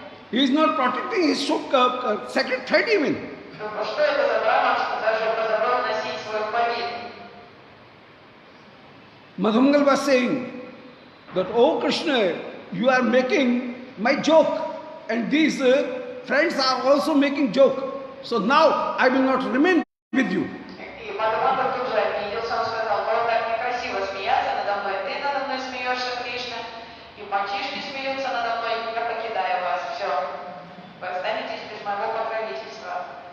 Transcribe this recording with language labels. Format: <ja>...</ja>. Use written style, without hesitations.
<en>He is not protecting his sacred thread even.</en> <ru>Что это за брахман, что даже позабыл носить свой упавит?</ru> <en>Madhumangal was saying that, "Oh Krishna, you are making my joke, and these friends are also making joke. So now I will not remain with you."</en> <ru>И Мадхумангал тут же обиделся, он сказал, было так некрасиво смеяться надо мной, ты надо мной смеешься, Кришна, и мальчишки смеются надо мной, я покидаю вас, все, вы останетесь без моего покровительства.</ru>